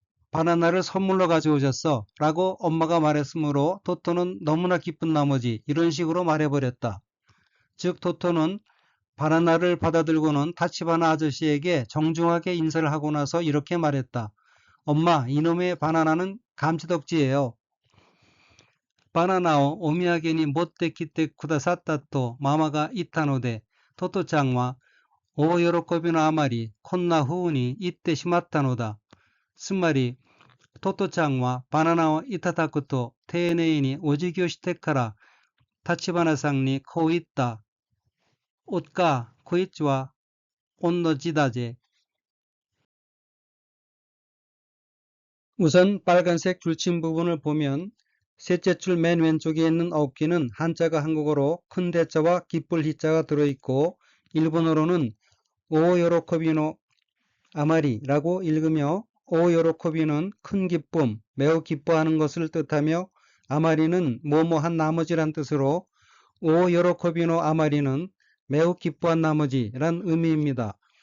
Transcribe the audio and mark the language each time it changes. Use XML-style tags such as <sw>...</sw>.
<ko>바나나를 선물로 가져오셨어 라고 엄마가 말했으므로 토토는 너무나 기쁜 나머지 이런 식으로 말해버렸다. 즉 토토는 바나나를 받아들고는 타치바나 아저씨에게 정중하게 인사를 하고 나서 이렇게 말했다. 엄마, 이놈의 바나나는 감지덕지예요.</ko> <ja>바나나오お土産に持ってきてくださったとママが言ったので、トトちゃんは大喜びのあまりこんな風に言ってしまったのだ。つまり、トトちゃんはバナナをいただくと丁寧にお辞儀をしてから立花さんにこう言った。おっか、こいつはおんの字だぜ。</ja> <ko>우선 빨간색 줄침 부분을 보면 셋째 줄 맨 왼쪽에 있는 어깨는 한자가 한국어로 큰 대자와 기쁠 희자가 들어있고 일본어로는 오요로코비노 아마리라고 읽으며 오요로코비는 큰 기쁨, 매우 기뻐하는 것을 뜻하며 아마리는 뭐뭐한 나머지란 뜻으로 오요로코비노 아마리는 매우 기뻐한 나머지란 의미입니다.</ko>